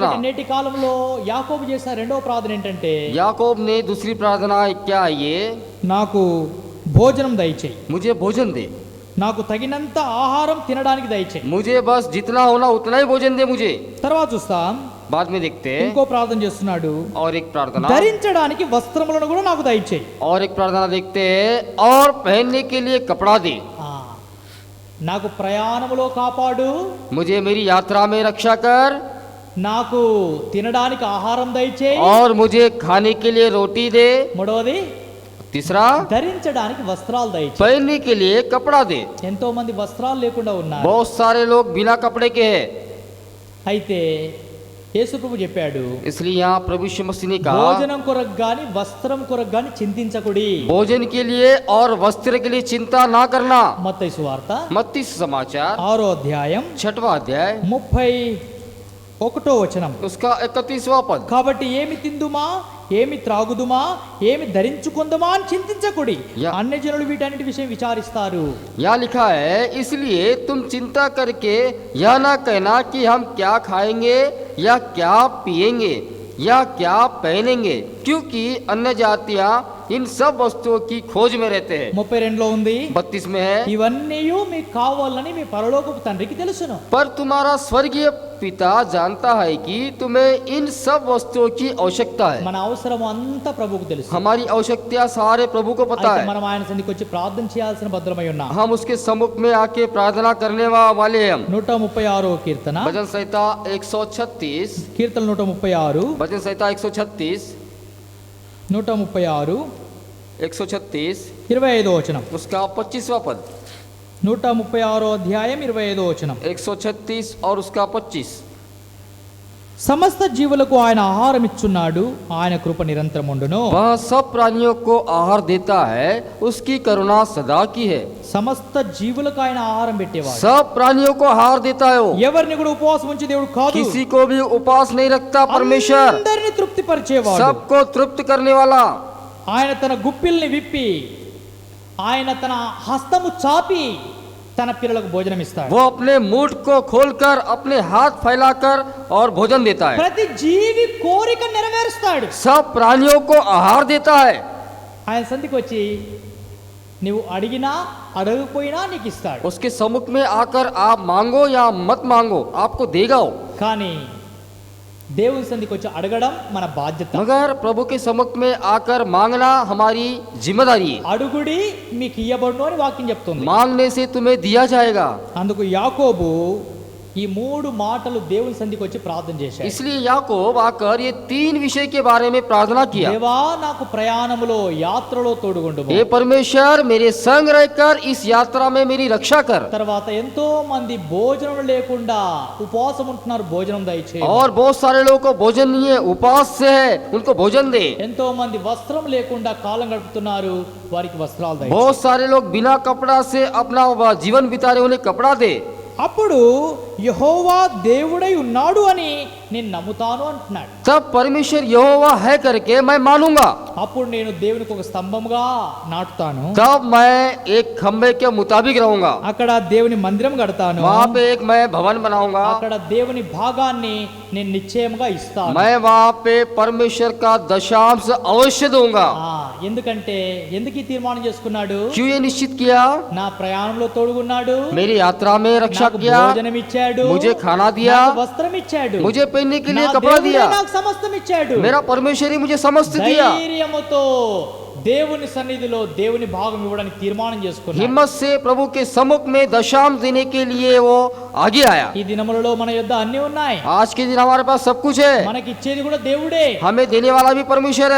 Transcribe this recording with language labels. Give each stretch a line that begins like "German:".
Telugu: కాబట్టి నేటి కాలంలో యాకోబు చేసిన రెండవ ప్రార్థన ఏంటంటే,
Hindi: याकूब ने दूसरी प्रार्थना क्या है ये,
Telugu: నాకు భోజనం దయచేయి,
Hindi: मुझे भोजन दे,
Telugu: నాకు తగినంత ఆహారం తినడానికి దయచేయి.
Hindi: मुझे बस जितना होना उतना ही भोजन दे मुझे।
Telugu: తర్వాత చూస్తాం,
Hindi: बाद में देखते हैं
Telugu: ఇంకో ప్రార్థన చేస్తున్నాడు,
Hindi: और एक प्रार्थना,
Telugu: ధరించడానికి వస్త్రములను కూడా నాకు దయచేయి.
Hindi: और एक प्रार्थना देखते हैं, और पहनने के लिए कपड़ा दे।
Telugu: నాకు ప్రయాణములో కాపాడు,
Hindi: मुझे मेरी यात्रा में रक्षा कर,
Telugu: నాకు తినడానికి ఆహారం దయచేయి.
Hindi: और मुझे खाने के लिए रोटी दे।
Telugu: మూడవది
Hindi: तीसरा,
Telugu: ధరించడానికి వస్త్రాలు దయచేయి.
Hindi: पहनने के लिए कपड़ा दे।
Telugu: ఎంతో మంది వస్త్రాలు లేకుండా ఉన్నారు.
Hindi: बहुत सारे लोग बिना कपड़े के हैं।
Telugu: అయితే యేసు ప్రభు చెప్పాడు,
Hindi: इसलिए यहाँ प्रभु यीशु मसीह ने कहा,
Telugu: భోజనం కొరకు గాని వస్త్రం కొరకు గాని చింతించకుడి.
Hindi: भोजन के लिए और वस्त्र के लिए चिंता ना करना।
Telugu: మత్తయి సువార్త
Hindi: मत्ती समाचार
Telugu: 6వ అధ్యాయం
Hindi: 6वां अध्याय
Telugu: 31వ వచనం.
Hindi: उसका 31वां पद।
Telugu: కాబట్టి ఏమి తిందుమా, ఏమి త్రాగుదుమా, ఏమి ధరించుకుందుమా అని చింతించకుడి. యా- అన్య జనులు వీటన్నిటి విషయం విచారిస్తారు.
Hindi: यहाँ लिखा है, इसलिए तुम चिंता करके यह ना कहना कि हम क्या खाएंगे या क्या पिएंगे या क्या पहनेंगे, क्योंकि अन्य जातियां इन सब वस्तुओं की खोज में रहते हैं।
Telugu: 32లో ఉంది,
Hindi: 32 में है,
Telugu: ఇవన్నీ మీకు కావాలని మీ పరలోకపు తండ్రికి తెలుసును.
Hindi: पर तुम्हारा स्वर्गीय पिता जानता है कि तुम्हें इन सब वस्तुओं की आवश्यकता है।
Telugu: మన అవసరం అంతా ప్రభువుకు తెలుసు.
Hindi: हमारी आवश्यकता सारे प्रभु को पता
Telugu: అయితే
Hindi: है।
Telugu: మనం ఆయన సన్నిధికి వచ్చి ప్రార్థన చేయాల్సిన భద్రమై ఉన్నాం.
Hindi: हम उसके सम्मुख में आके प्रार्थना करने वाले हैं। हम
Telugu: 136వ కీర్తన,
Hindi: भजन संहिता 136,
Telugu: కీర్తన 136,
Hindi: भजन संहिता 136,
Telugu: 136
Hindi: 136
Telugu: 25వ వచనం.
Hindi: उसका 25वां पद।
Telugu: 136వ అధ్యాయం 25వ వచనం.
Hindi: 136 और उसका 25।
Telugu: సమస్త జీవులకు ఆయన ఆహారం ఇచ్చున్నాడు, ఆయన కృప నిరంతరం ఉండును.
Hindi: वह सब प्राणियों को आहार देता है, उसकी करुणा सदा की है।
Telugu: సమస్త జీవులకు ఆయన ఆహారం పెట్టేవాడు.
Hindi: सब प्राणियों को आहार देता है वो।
Telugu: ఎవరిని కూడా ఉపవాసం ఉంచి దేవుడు కాదు,
Hindi: किसी को भी उपवास नहीं रखता परमेश्वर,
Telugu: అందరిని తృప్తి పరిచేవాడు.
Hindi: सबको तृप्त करने वाला।
Telugu: ఆయన తన గుప్పిల్ని విప్పి, ఆయన తన హస్తము చాపి తన పిల్లలకు భోజనం ఇస్తాడు.
Hindi: वो अपने मुठ को खोलकर अपने हाथ फैलाकर और भोजन देता है।
Telugu: ప్రతి జీవి కోరిక నెరవేరుస్తాడు.
Hindi: सब प्राणियों को आहार देता है।
Telugu: ఆయన సంధికి వచ్చి నువ్వు అడిగినా అడగకపోయినా నీకు ఇస్తాడు.
Hindi: उसके सम्मुख में आकर आप मांगो या मत मांगो, आपको देगा वो।
Telugu: కానీ దేవుని సంధికి వచ్చి అడగడం మన బాధ్యత.
Hindi: मगर प्रभु के सम्मुख में आकर मांगना हमारी जिम्मेदारी है।
Telugu: అడుగుడి మీకు ఇయ్యబడును అని వాక్యం చెప్తుంది.
Hindi: मांगने से तुम्हें दिया जाएगा।
Telugu: అందుకు యాకోబు ఈ 3 మాటలు దేవుని సంధికి వచ్చి ప్రార్థన చేశాడు.
Hindi: इसलिए याकूब आकर ये 3 विषय के बारे में प्रार्थना किया।
Telugu: దేవా నాకు ప్రయాణములో యాత్రలో తోడుగుండుము.
Hindi: हे परमेश्वर, मेरे संग रहकर इस यात्रा में मेरी रक्षा कर।
Telugu: తర్వాత ఎంతో మంది భోజనం లేకుండా ఉపవాసం ఉంటున్నారు, భోజనం దయచేయి.
Hindi: और बहुत सारे लोगों को भोजन नहीं है, उपवास से है, उनको भोजन दे।
Telugu: ఎంతో మంది వస్త్రం లేకుండా కాలం గడుపుతున్నారు, వారికి వస్త్రాలు దయచేయి.
Hindi: बहुत सारे लोग बिना कपड़ा से अपना जीवन बिता रहे, उन्हें कपड़ा दे।
Telugu: అప్పుడు యెహోవా దేవుడై ఉన్నాడు అని నేను నమ్ముతాను అంటున్నాడు.
Hindi: तब परमेश्वर यहोवा है करके मैं मानूंगा।
Telugu: అప్పుడు నేను దేవునికి ఒక స్తంభంగా నాటుతాను,
Hindi: तब मैं एक खंबे के मुताबिक रहूंगा।
Telugu: అక్కడ దేవుని మందిరం కడతాను,
Hindi: वहाँ पे एक मैं भवन बनाऊंगा।
Telugu: అక్కడ దేవుని భాగాన్ని నేను నిశ్చయముగా ఇస్తాను.
Hindi: मैं वहाँ पे परमेश्वर का दशांश अवश्य दूंगा।
Telugu: ఎందుకంటే ఎందుకు ఈ తీర్మానం చేసుకున్నాడు?
Hindi: क्यों ये निश्चित किया?
Telugu: నా ప్రయాణంలో తోడుగున్నాడు,
Hindi: मेरी यात्रा में रक्षा
Telugu: నాకు
Hindi: किया,
Telugu: భోజనం ఇచ్చాడు,
Hindi: मुझे खाना दिया,
Telugu: నాకు వస్త్రం ఇచ్చాడు,
Hindi: मुझे पहनने के
Telugu: నా
Hindi: लिए कपड़ा
Telugu: దేవుడే
Hindi: दिया।
Telugu: నాకు సమస్తం ఇచ్చాడు.
Hindi: मेरा परमेश्वर ही मुझे समस्त दिया।
Telugu: ధైర్యముతో దేవుని సన్నిధిలో దేవుని భాగం ఇవ్వడానికి తీర్మానం చేసుకున్నాడు.
Hindi: हिम्मत से प्रभु के सम्मुख में दशांश देने के लिए वो आगे आया।
Telugu: ఈ దినములలో మన యొద్ద అన్ని ఉన్నాయి,
Hindi: आज के दिन हमारे पास सब कुछ है,
Telugu: మనకి ఇచ్చేది కూడా దేవుడే.
Hindi: हमें देने वाला भी परमेश्वर